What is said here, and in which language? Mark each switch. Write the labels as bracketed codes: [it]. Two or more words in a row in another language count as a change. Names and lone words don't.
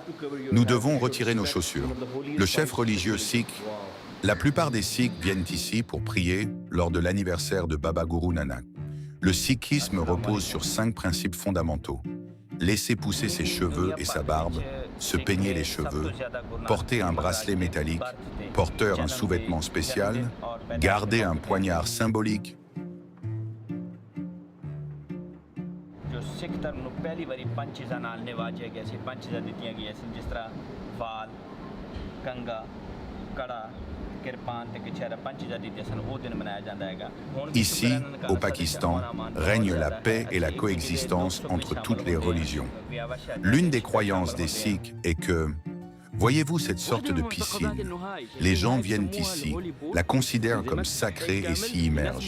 [fr] Nous devons retirer nos chaussures. Le chef religieux sikh, la plupart des sikhs viennent ici pour prier lors de l'anniversaire de Baba Guru Nanak. Le sikhisme repose sur 5 principes fondamentaux. Laisser pousser ses cheveux et sa barbe, se peigner les cheveux, porter un bracelet métallique, porteur un sous-vêtement spécial, garder un poignard symbolique, [pa] ਸਿੱਖ ਧਰਮ ਨੂੰ ਪਹਿਲੀ ਵਾਰੀ 5 ਚੀਜ਼ਾਂ ਨਾਲ ਨਿਵਾਜਿਆ ਗਿਆ ਸੀ 5 ਚੀਜ਼ਾਂ ਦਿੱਤੀਆਂ ਗਈਆਂ ਸੀ ਜਿਸ ਤਰ੍ਹਾਂ ਵਾਲ ਕੰਗਾ ਕੜਾ ਕਿਰਪਾਨ ਤੇ ਕਛਹਿਰਾ 5 ਚੀਜ਼ਾਂ ਦਿੱਤੀਆਂ ਸਨ ਉਹ ਦਿਨ ਮਨਾਇਆ ਜਾਂਦਾ ਹੈਗਾ [fr] Ici, au Pakistan, règne la paix et la coexistence entre toutes les religions. L'une des croyances des Sikhs est que, voyez-vous cette sorte de piscine? Les gens viennent ici, la considèrent comme sacrée et s'y immergent.